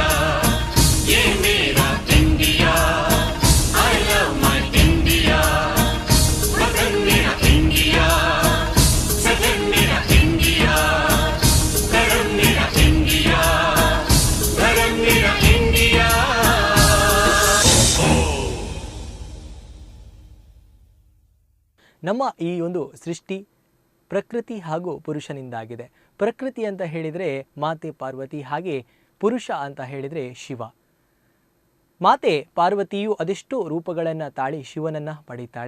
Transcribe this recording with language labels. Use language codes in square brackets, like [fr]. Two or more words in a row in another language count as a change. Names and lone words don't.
[hi] ये मेरा इंडिया, [en] I love my India. [hi] वतन मेरा इंडिया, सजन मेरा इंडिया, धर्म मेरा इंडिया, धर्म मेरा इंडिया. [kn] ನಮ್ಮ ಈ ಒಂದು ಸೃಷ್ಟಿ ಪ್ರಕೃತಿ ಹಾಗೂ ಪುರುಷನಿಂದಾಗಿದೆ. ಪ್ರಕೃತಿ ಅಂತ ಹೇಳಿದರೆ ಮಾತೆ ಪಾರ್ವತಿ, ಹಾಗೆ ಪುರುಷ ಅಂತ ಹೇಳಿದರೆ ಶಿವ. ಮಾತೆ ಪಾರ್ವತಿಯು ಅದೆಷ್ಟೋ ರೂಪಗಳನ್ನು ತಾಳಿ ಶಿವನನ್ನು ಪಡೀತಾಳೆ.